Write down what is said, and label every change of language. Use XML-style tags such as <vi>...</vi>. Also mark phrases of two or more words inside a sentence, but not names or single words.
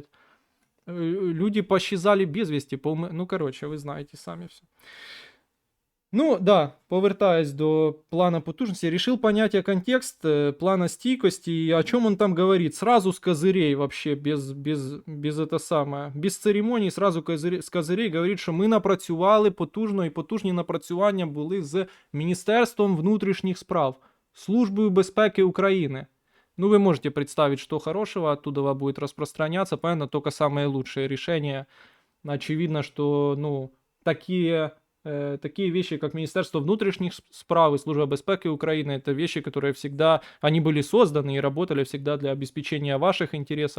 <ru>Люди пощезали без вести, ну, короче, вы знаете сами все. Ну, да, повертаясь до плана потужности, решил понять контекст плана стійкости и о чем он там говорит. Сразу с козырей вообще, без это самое, без церемоний, сразу с козырей говорит,</ru> <uk>що ми напрацювали потужно, і потужні напрацювання були з Міністерством внутрішніх справ, Службою безпеки України.</uk> <ru>Ну, вы можете представить, что хорошего оттуда будет распространяться, понятно, только самые лучшие решения. Очевидно, что, ну, такие вещи, как Министерство внутренних справ и Служба безпеки Украины, это вещи, которые всегда, они были созданы и работали всегда для обеспечения ваших интересов.</ru>